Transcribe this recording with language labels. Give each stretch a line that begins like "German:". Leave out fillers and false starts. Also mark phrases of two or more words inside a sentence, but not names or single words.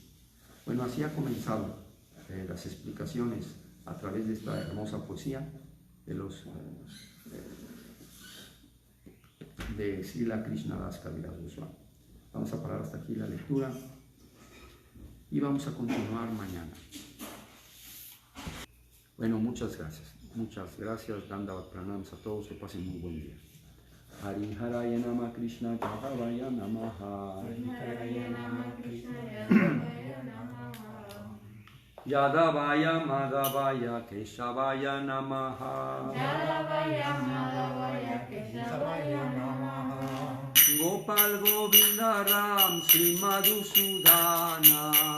Spanish: Bueno, así ha comenzado las explicaciones a través de esta hermosa poesía de Srila Krishnadas Kaviraj Goswami. Vamos a parar hasta aquí la lectura y vamos a continuar mañana. Bueno, muchas gracias. Dandavat pranams a todos, que pasen muy buen día.
Sanskrit: হরি হরয়ে নমঃ কৃষ্ণ যাদবায় নমঃ. यादवाय माधवाय केशवाय नमः. Gopal Govinda Ram Sri Madhusudana.